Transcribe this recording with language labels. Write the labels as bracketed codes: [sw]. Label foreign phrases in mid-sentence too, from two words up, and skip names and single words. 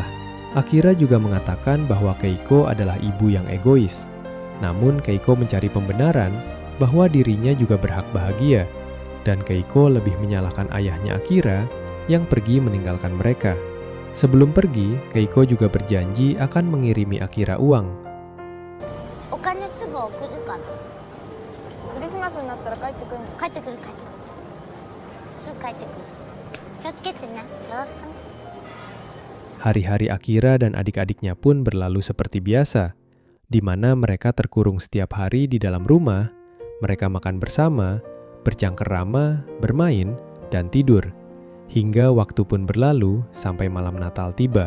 [id] Akira juga mengatakan bahwa Keiko adalah ibu yang egois. Namun Keiko mencari pembenaran bahwa dirinya juga berhak bahagia, dan Keiko lebih menyalahkan ayahnya Akira yang pergi meninggalkan mereka. Sebelum pergi, Keiko juga berjanji akan mengirimi Akira uang. [ja] お金すぐ送るから。クリスマスになったら帰ってくるの？帰ってくる帰ってくる。すぐ帰ってくる。気をつけてね。よろしくね。 [id] Hari-hari Akira dan adik-adiknya pun berlalu seperti biasa, di mana mereka terkurung setiap hari di dalam rumah. Mereka makan bersama, bercengkerama, bermain, dan tidur. Hingga waktu pun berlalu sampai malam Natal tiba.